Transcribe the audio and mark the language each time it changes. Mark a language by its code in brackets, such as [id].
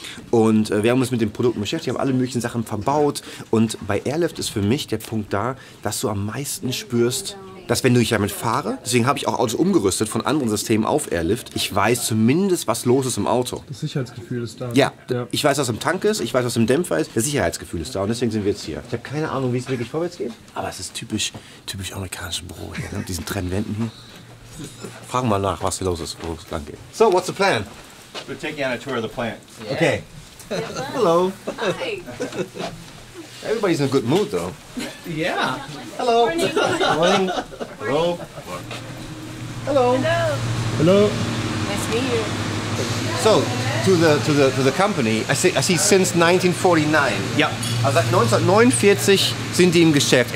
[de] Und wir haben uns mit den Produkten beschäftigt, haben alle möglichen Sachen verbaut. Und bei Airlift ist für mich der Punkt da, dass du am meisten spürst, dass wenn ich damit fahre, deswegen habe ich auch Autos umgerüstet von anderen Systemen auf Airlift, ich weiß zumindest, was los ist im Auto. Das Sicherheitsgefühl ist da. Ja, ich weiß, was im Tank ist, ich weiß, was im Dämpfer ist, das Sicherheitsgefühl ist da und deswegen sind wir jetzt hier. Ich habe keine Ahnung, wie es wirklich vorwärts geht, aber es ist typisch amerikanisches Büro hier, ne? Mit diesen Trennwänden hier. Fragen mal nach, was hier los ist, wo es lang geht. [en] So, what's the plan? We'll take you on a tour of the plant. Yeah. Okay. Hello. Hi. Everybody's in a good mood, though. Yeah. Hello. Morning. Morning. Hello. Hello. Hello. Nice to meet you. So, to the company, I see since 1949. Yep. [de] Also seit 1949 sind die im Geschäft.